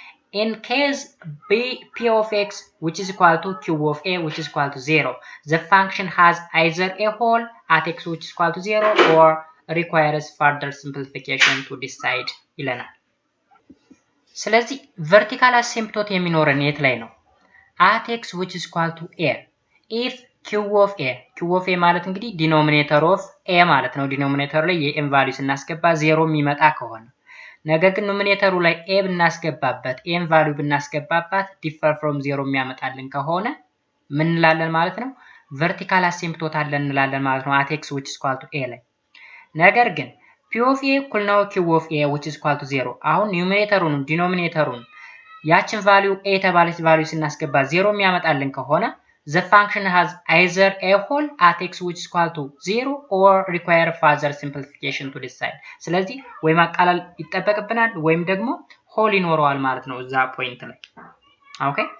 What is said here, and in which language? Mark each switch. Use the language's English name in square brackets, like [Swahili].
[English] In case p of x which is equal to q of a which is equal to 0, the function has either a hole at x which is equal to 0 or requires further simplification to decide [Amharic] ይለናል። ስለዚህ vertical asymptote የሚኖረን የት ላይ ነው? [English] at x which is equal to a if q of a [Amharic] ማለት እንግዲህ denominator of a ማለት ነው። ዲኖሚኔተሩ ላይ የm ቫልዩ ስናስገባ 0 የሚመጣ ከሆነ ነገር ግን ኑሜሬተሩ ላይ a ብናስገባበት m ቫልዩ ብናስገባባት [English] differ from 0 [Amharic] የሚያመጣልን ከሆነ ምን እንላለን ማለት ነው? vertical asymptote አለን እንላለን ማለት ነው [English] at x which is equal to a [Amharic] ላይ። ነገር ግን p of a እኩል ነው q of a [English] which is equal to 0 [Amharic] አሁን ኒውሜሬተሩን ዲኖሚኔተሩን ያችን ቫልዩ a የተባለች ቫልዩ ስናስገባ 0 የሚያመጣልን ከሆነ [English] the function has either a whole at x which is equal to 0 or require further simplification to decide [Amharic] ስለዚህ ወይ ማቃለል ይጠበቅብናል ወይም ደግሞ ሆል ይኖረዋል ማለት ነው እዛ ፖይንት ላይ ኦኬ